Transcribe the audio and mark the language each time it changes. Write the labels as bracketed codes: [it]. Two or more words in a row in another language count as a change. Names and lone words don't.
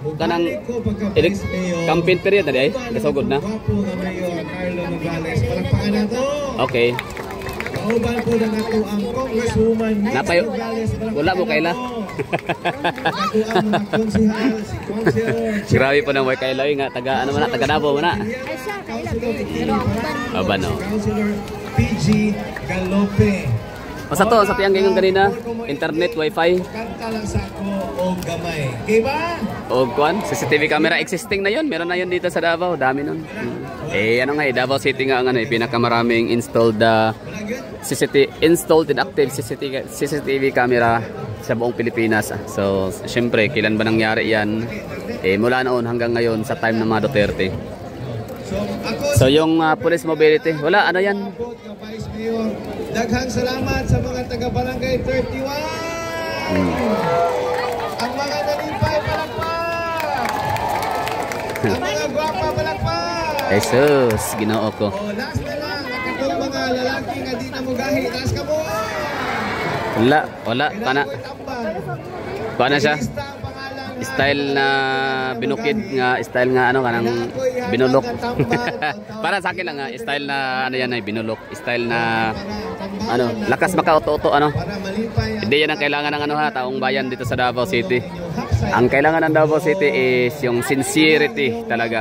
[ceb] Kanang campaign period na di ay? Kasugod na? Gwapo nga Mayor Carlo Nograles. Palakpakan na to. Okay. Kauban po na nato ang Congresswoman Napayo. Wala mo kaila. Nato ang mga konsihal, si Councilor. Grabe po ng way kaila nga taga ano man na, taga Davao man na. Aba no. Councilor PG Galope. [tl] O sa to, sa tiyang ganyan kanina, internet, wifi. [ceb] Kanta lang sa ako o gamay. Okay ba? [tl] O kuan, CCTV camera existing na yon. Meron na yon dito sa Davao, dami nun. Ano nga Davao City nga ang ano, pinakamaraming [en] installed installed and active CCTV camera [tl] sa buong Pilipinas. So, syempre, kailan ba nangyari yan? Mula noon hanggang ngayon sa time ng mga Duterte. So, yung police mobility, wala, ano yan? [ceb] Daghang salamat sa mga taga-barangay 31! Ang mga nalipay, palakpak! Ang mga gwapa, palakpak! Jesus, Ginoo ko. Last na lang, nakatong mga lalaki nga di na mugahi. Last ka mo! Wala, kana. Kuha na siya. Style na binukid nga, style nga ano kanang binulok. [tl] Para sa akin lang nga, style na ano yan ay binulok. Style na ano, lakas makauto-uto ano. Hindi yan ang kailangan ng ano ha, taong bayan dito sa Davao City. Ang kailangan ng Davao City is yung sincerity talaga.